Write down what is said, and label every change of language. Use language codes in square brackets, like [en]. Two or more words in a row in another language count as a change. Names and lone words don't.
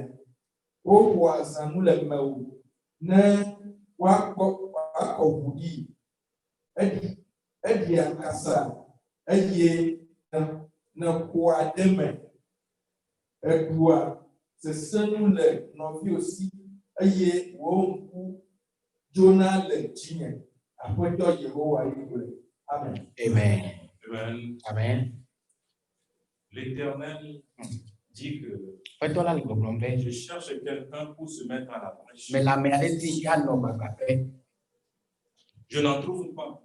[ee] Wowɔa zãnu le mewò ne woakɔ ʋu ɖi. Eɖia kasa eye ne ƒoa ɖe me. Eɖua sesẽnu le nɔviwò si eye wò ŋku dzona le dzinye. Amen. Amen. Amen. Amen. [fr] L'Éternel dit que je cherche quelqu'un pour se mettre à la brèche. Je n'en trouve pas.